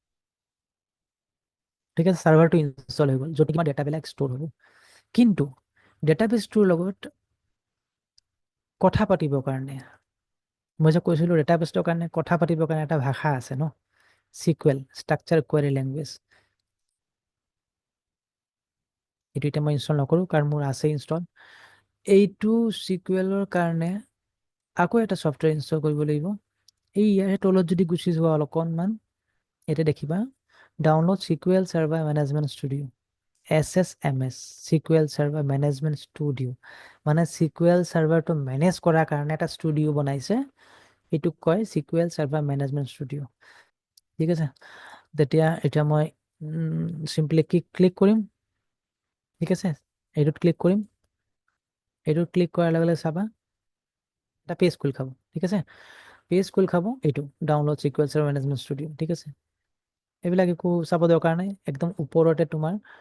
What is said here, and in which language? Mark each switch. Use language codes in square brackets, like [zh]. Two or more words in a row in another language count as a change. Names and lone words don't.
[as] ঠিক আছে ছাৰ্ভাৰটো ইনষ্টল হৈ গ'ল য'ত তোমাৰ ডেটাবিলাক ষ্ট'ৰ হ'ব কিন্তু ডেটাবেছটোৰ লগত কথা পাতিবৰ কাৰণে মই যে কৈছিলোঁ ডেটাবেছটোৰ কাৰণে কথা পাতিবৰ কাৰণে এটা ভাষা আছে ন SQL [en] structure query language [as] এইটো এতিয়া মই ইনষ্টল নকৰোঁ কাৰণ মোৰ আছে ইনষ্টল এইটো SQLৰ কাৰণে আকৌ এটা ছফ্টৱেৰ ইনষ্টল কৰিব লাগিব এই ইয়াৰে তলত যদি গুচি যোৱা অকণমান এতিয়া দেখিবা ডাউনলোড SQL Server Management Studio SSMS SQL Server Management Studio মানে SQL Serverটো মেনেজ কৰাৰ কাৰণে এটা ষ্টুডিঅ' বনাইছে এইটোক কয় SQL Server Management Studio ঠিক আছে এতিয়া মই [en] simply click [as] কৰিম ঠিক আছে এইটোত ক্লিক কৰিম এইটোত ক্লিক কৰাৰ লগে লগে চাবা এটা পেজ খোল খাব ঠিক আছে পেজ খোল খাব এইটো ডাউনলোড SQL Server Management Studio ঠিক আছে এইবিলাক একো চাব দৰকাৰ নাই একদম ওপৰতে তোমাৰ